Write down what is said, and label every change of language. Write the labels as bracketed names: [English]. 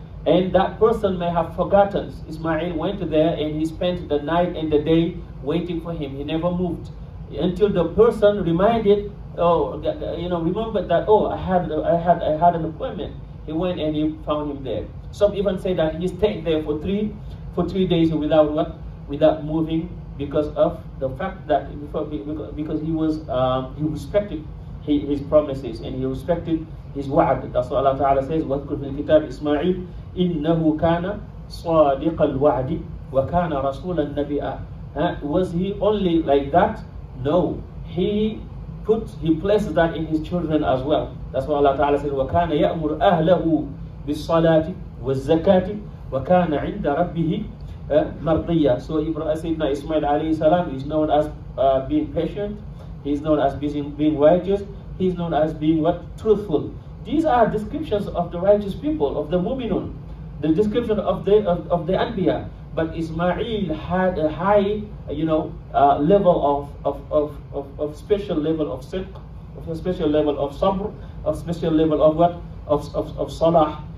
[English] And that person may have forgotten. Ismail went there and he spent the night and the day waiting for him. He never moved until the person reminded, remembered that, I had an appointment. He went and he found him there. Some even say that he stayed there for three days without moving, because of the fact that because he respected his promises and he respected his wa'ad. That's what Allah Ta'ala says, [Arabic] وَاذْكُرْ فِي الْكِتَابِ إِسْمَاعِيلَ إِنَّهُ كَانَ صَادِقَ الْوَعْدِ وَكَانَ رَسُولًا نَبِيًّا. [English] Was he only like that? No. He placed that in his children as well. That's why Allah Ta'ala says, [Arabic] وَكَانَ يَأْمُرُ أَهْلَهُ بِالصَّلَاةِ وَالزَّكَاةِ وَكَانَ عِنْدَ رَبِّهِ مَرْضِيًّا. [English] So Sayyidina Ismail alayhi salam is known as being patient. He's known as being righteous. He's known as being truthful. These are descriptions of the righteous people, of the mu'minun, the description of the anbiya. But Ismail had a high, level of special level of sidq, of a special level of sabr, of special level of salah.